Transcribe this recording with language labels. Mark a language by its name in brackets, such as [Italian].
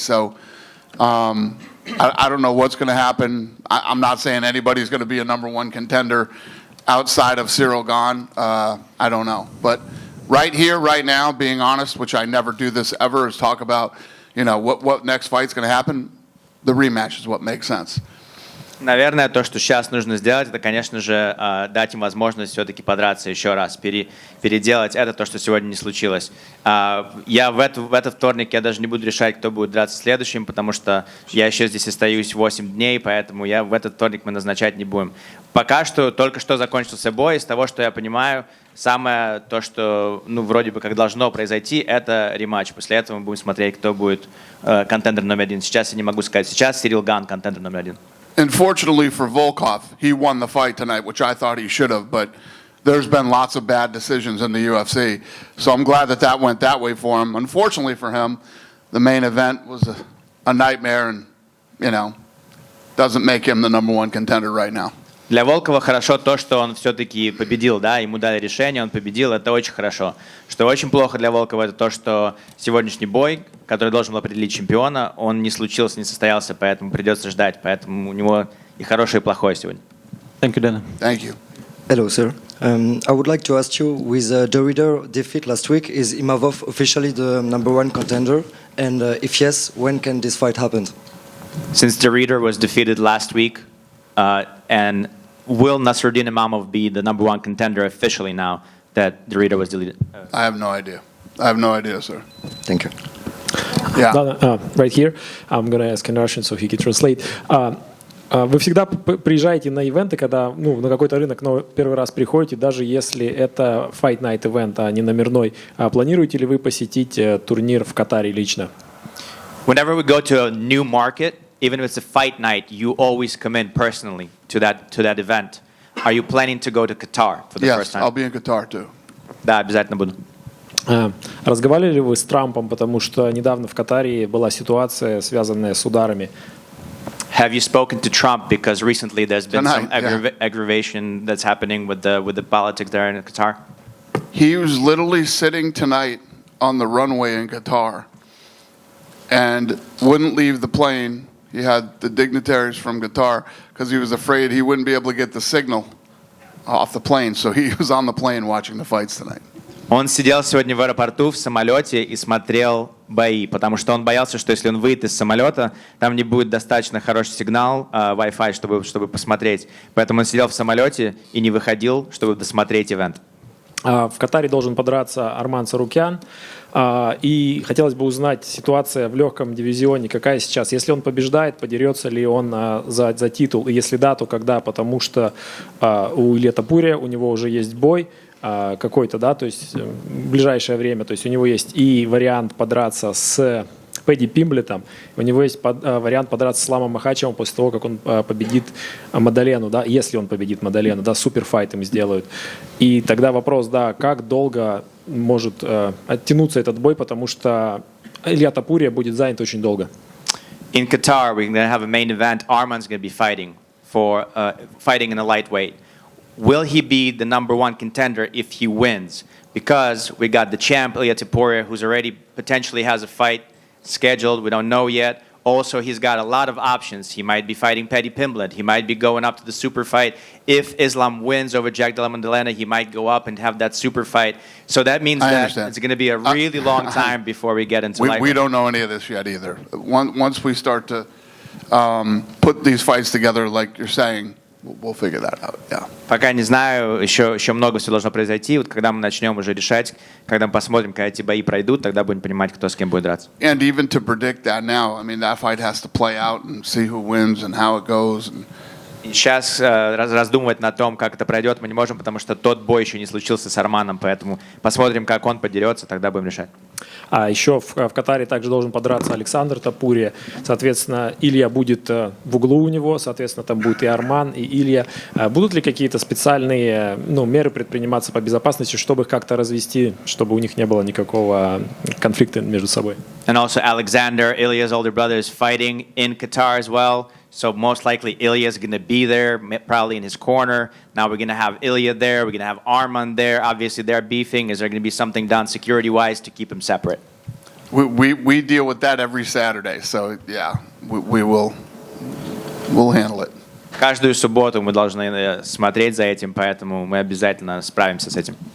[English] So I don't know what's going to happen. I'm not saying anybody's going to be a #1 contender outside of Ciryl Gane. I don't know. But right here, right now, being honest, which I never do this ever, is talk about, what next fight's going to happen. The rematch is what makes sense. [Russian] Наверное, то, что сейчас нужно сделать, это, конечно же, дать им возможность все-таки подраться еще раз, переделать это, то, что сегодня не случилось. Я в этот вторник я даже не буду решать, кто будет драться следующим, потому что я еще здесь остаюсь 8 дней, поэтому в этот вторник мы назначать не будем. Пока что, только что закончился бой, из того, что я понимаю, самое то, что, вроде бы как должно произойти, это рематч. После этого мы будем смотреть, кто будет контендер #1. Сейчас я не могу сказать. Сейчас Ciryl Gane контендер #1. [English] Unfortunately for Volkov, he won the fight tonight, which I thought he should have, but there's been lots of bad decisions in the UFC. So I'm glad that went that way for him. Unfortunately for him, the main event was a nightmare and, doesn't make him the #1 contender right now. [Russian] Для Волкова хорошо то, что он все-таки победил, да, ему дали решение, он победил, это очень хорошо. Что очень плохо для Волкова, это то, что сегодняшний бой, который должен был определить чемпиона, он не случился, не состоялся, поэтому придется ждать, поэтому у него и хорошее, и плохое сегодня. [English] Thank you, Dana. Thank you. Hello, sir. I would like to ask you, with the Reader defeat last week, is Imavov officially the #1 contender? And if yes, when can this fight happen? Since the Reader was defeated last week, and will Nasruddin Imavov be the #1 contender officially now that the Reader was deleted? I have no idea. I have no idea, sir. Thank you. Yeah. Right here. I'm going to ask in Russian so he can translate. [Russian] Вы всегда приезжаете на ивенты, когда, на какой-то рынок, но первый раз приходите, даже если это Fight Night event, а не номерной. Планируете ли вы посетить турнир в Катаре лично? [English] Whenever we go to a new market, even if it's a fight night, you always come in personally to that event. Are you planning to go to Qatar for the first time? Yes, I'll be in Qatar too. [Russian] Да, обязательно буду. Разговаривали ли вы с Трампом, потому что недавно в Катаре была ситуация, связанная с ударами? [English] Have you spoken to Trump because recently there's been some aggravation that's happening with the politics there in Qatar? He was literally sitting tonight on the runway in Qatar and wouldn't leave the plane. He had the dignitaries from Qatar because he was afraid he wouldn't be able to get the signal off the plane. So he was on the plane watching the fights tonight. [Russian] Он сидел сегодня в аэропорту в самолете и смотрел бои, потому что он боялся, что если он выйдет из самолета, там не будет достаточно хороший сигнал Wi-Fi, чтобы посмотреть. Поэтому он сидел в самолете и не выходил, чтобы досмотреть ивент. В Катаре должен подраться Арман Сарукян. И хотелось бы узнать, ситуация в легком дивизионе какая сейчас. Если он побеждает, подерется ли он за титул? И если да, то когда? Потому что у Илья Топурия, у него уже есть бой какой-то, да, то есть в ближайшее время. То есть у него есть и вариант подраться с Пэдди Пимблетом, у него есть вариант подраться с Ламом Махачевым после того, как он победит Мадалену, да, если он победит Мадалену, да, суперфайт им сделают. И тогда вопрос, да, как долго может оттянуться этот бой, потому что Илья Топурия будет занят очень долго. [English] In Qatar, we're going to have a main event. Arman's going to be fighting in a lightweight. Will he be the number one contender if he wins? Because we got the champ, Ilia Topuria, who's already potentially has a fight scheduled. We don't know yet. Also, he's got a lot of options. He might be fighting Paddy Pimblett. He might be going up to the super fight. If Islam wins over Jack Della Maddalena, he might go up and have that super fight. So that means that it's going to be a really long time before we get into lightweight. We don't know any of this yet either. Once we start to put these fights together, like you're saying, we'll figure that out. Yeah. [Russian] Пока не знаю, еще много всего должно произойти. Вот когда мы начнем уже решать, когда мы посмотрим, когда эти бои пройдут, тогда будем понимать, кто с кем будет драться. [English] And even to predict that now, I mean, that fight has to play out and see who wins and how it goes. And [Russian] И сейчас раздумывать на том, как это пройдет, мы не можем, потому что тот бой еще не случился с Арманом, поэтому посмотрим, как он подерется, тогда будем решать. А еще в Катаре также должен подраться Александр Топурия. Соответственно, Илья будет в углу у него, соответственно, там будет и Арман, и Илья. Будут ли какие-то специальные меры предприниматься по безопасности, чтобы их как-то развести, чтобы у них не было никакого конфликта между собой? [English] And also Alexander, Ilya's older brother, is fighting in Qatar as well. So most likely Ilya's going to be there, probably in his corner. Now we're going to have Ilya there. We're going to have Arman there. Obviously, they're beefing. Is there going to be something done security-wise to keep them separate? we deal with that every Saturday. So, yeah, we'll handle it. [Russian] Каждую субботу мы должны смотреть за этим, поэтому мы обязательно справимся с этим.